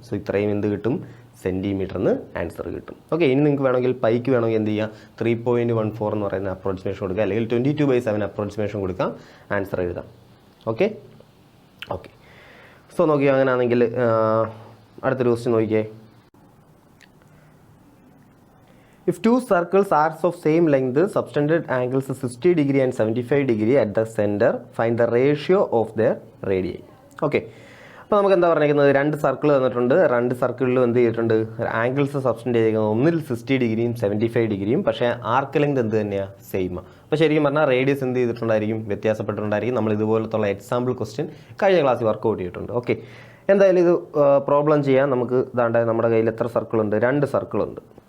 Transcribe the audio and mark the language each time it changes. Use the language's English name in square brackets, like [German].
[Malayalam] So ഇത്രയും എന്ത് കിട്ടും, സെൻറ്റിമീറ്ററിന് ആൻസർ കിട്ടും. ഓക്കെ, ഇനി നിങ്ങൾക്ക് വേണമെങ്കിൽ പൈക്ക് വേണമെങ്കിൽ എന്ത് ചെയ്യാം, 3.14 എന്ന് പറയുന്ന അപ്രോക്സിമേഷൻ കൊടുക്കുക, അല്ലെങ്കിൽ 22/7 അപ്രോക്സിമേഷൻ കൊടുക്കാം, ആൻസർ എഴുതാം. ഓക്കെ ഓക്കെ, സോ നോക്കിയോ. അങ്ങനെയാണെങ്കിൽ അടുത്തൊരു ക്വസ്റ്റ്യൻ നോക്കിയേ. [English] If two circles are of same length, subtended angles 60 degree and 75 degree at the center, find the ratio of their radii. [Malayalam] Okay, അപ്പോൾ നമുക്ക് എന്താ പറഞ്ഞിരിക്കുന്നത്, 2 സർക്കിൾ തന്നിട്ടുണ്ട്. 2 സർക്കിളിലും എന്ത് ചെയ്തിട്ടുണ്ട്, ആംഗിൾസ് സബ്സ്റ്റൻഡ് ചെയ്തിരിക്കുന്നത് ഒന്നിൽ 60 ഡിഗ്രിയും 75 ഡിഗ്രിയും. പക്ഷേ ആർക്ക് ലെങ്ത് എന്ത് തന്നെയാണ്, സെയിമാണ്. അപ്പോൾ ശരിക്കും പറഞ്ഞാൽ റേഡിയസ് എന്ത് ചെയ്തിട്ടുണ്ടായിരിക്കും, വ്യത്യാസപ്പെട്ടിട്ടുണ്ടായിരിക്കും. നമ്മൾ ഇതുപോലത്തുള്ള എക്സാമ്പിൾ ക്വസ്റ്റ്യൻ കഴിഞ്ഞ ക്ലാസ്സിൽ വർക്കൗട്ട് ചെയ്തിട്ടുണ്ട്. ഓക്കെ, എന്തായാലും ഇത് പ്രോബ്ലം ചെയ്യാൻ നമുക്ക് ഇതാണ്ട് നമ്മുടെ കയ്യിൽ എത്ര സർക്കിളുണ്ട്, 2 സർക്കിളുണ്ട്.